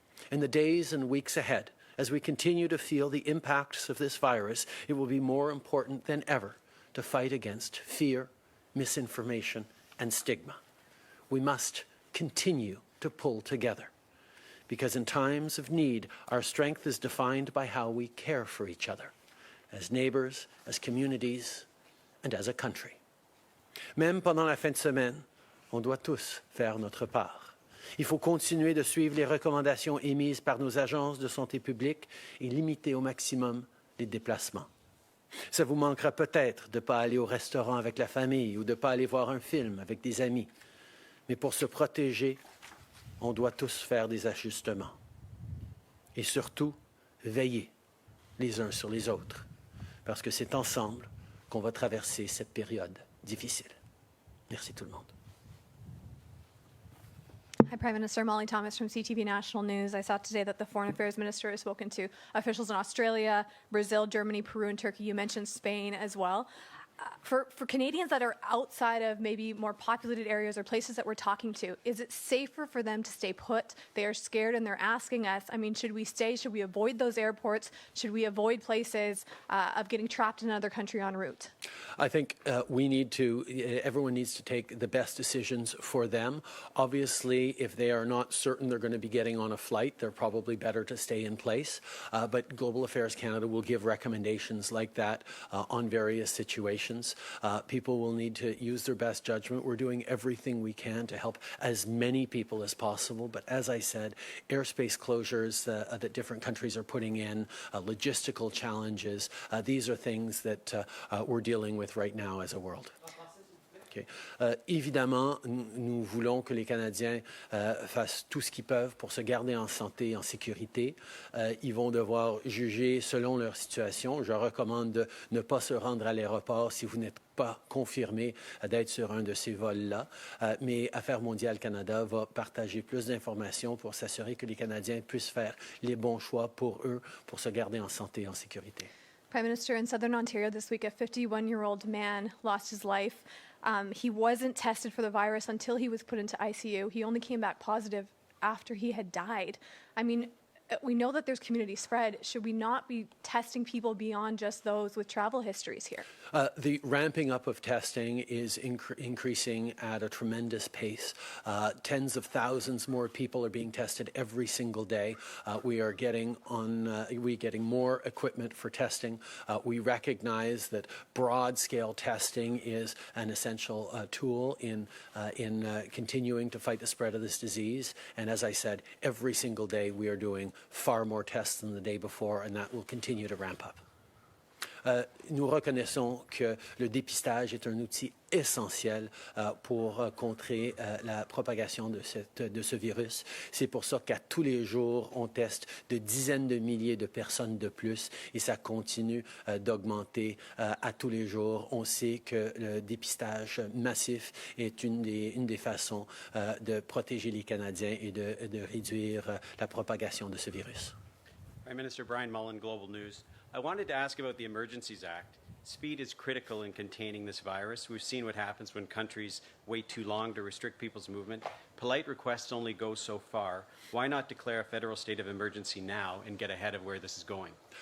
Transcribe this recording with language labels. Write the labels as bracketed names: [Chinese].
[English] In the days and weeks ahead, as we continue to feel the impacts of this virus, it will be more important than ever to fight against fear, misinformation, and stigma. We must continue to pull together, because in times of need, our strength is defined by how we care for each other, as neighbors, as communities, and as a country. [French] Même pendant la fin de semaine, on doit tous faire notre part. Il faut continuer de suivre les recommandations émises par nos agences de santé publique et limiter au maximum les déplacements. Ça vous manquera peut-être de ne pas aller au restaurant avec la famille ou de ne pas aller voir un film avec des amis. Mais pour se protéger, on doit tous faire des ajustements. Et surtout, veiller les uns sur les autres, parce que c'est ensemble qu'on va traverser cette période difficile. Merci tout le monde. [English] Hi, Prime Minister. Molly Thomas from CTV National News. I saw today that the Foreign Affairs Minister has spoken to officials in Australia, Brazil, Germany, Peru, and Turkey. You mentioned Spain as well. For Canadians that are outside of maybe more populated areas or places that we're talking to, is it safer for them to stay put? They are scared and they're asking us, I mean, should we stay? Should we avoid those airports? Should we avoid places of getting trapped in another country en route? I think everyone needs to take the best decisions for them. Obviously, if they are not certain they're going to be getting on a flight, they're probably better to stay in place. But Global Affairs Canada will give recommendations like that on various situations. People will need to use their best judgment. We're doing everything we can to help as many people as possible. But as I said, airspace closures that different countries are putting in, logistical challenges, these are things that we're dealing with right now as a world. Okay. [French] Évidemment, nous voulons que les Canadiens fassent tout ce qu'ils peuvent pour se garder en santé et en sécurité. Ils vont devoir juger selon leur situation. Je recommande de ne pas se rendre à l'aéroport si vous n'êtes pas confirmé d'être sur un de ces vols-là. Mais Affaires mondiales Canada va partager plus d'informations pour s'assurer que les Canadiens puissent faire les bons choix pour eux, pour se garder en santé et en sécurité. [English] Prime Minister, in Southern Ontario this week, a 51-year-old man lost his life. He wasn't tested for the virus until he was put into ICU. He only came back positive after he had died. I mean, we know that there's community spread. Should we not be testing people beyond just those with travel histories here? The ramping up of testing is increasing at a tremendous pace. Tens of thousands more people are being tested every single day. We're getting more equipment for testing. We recognize that broad-scale testing is an essential tool in continuing to fight the spread of this disease. And as I said, every single day we are doing far more tests than the day before, and that will continue to ramp up. [French] Nous reconnaissons que le dépistage est un outil essentiel pour contrer la propagation de ce virus. C'est pour ça qu'à tous les jours, on teste de dizaines de milliers de personnes de plus et ça continue d'augmenter à tous les jours. On sait que le dépistage massif est une des façons de protéger les Canadiens et de réduire la propagation de ce virus. [English] Prime Minister Brian Mullen, Global News. I wanted to ask about the Emergencies Act. Speed is critical in containing this virus. We've seen what happens when countries wait too long to restrict people's movement. Polite requests only go so far. Why not declare a federal state of emergency now and get ahead of where this is going?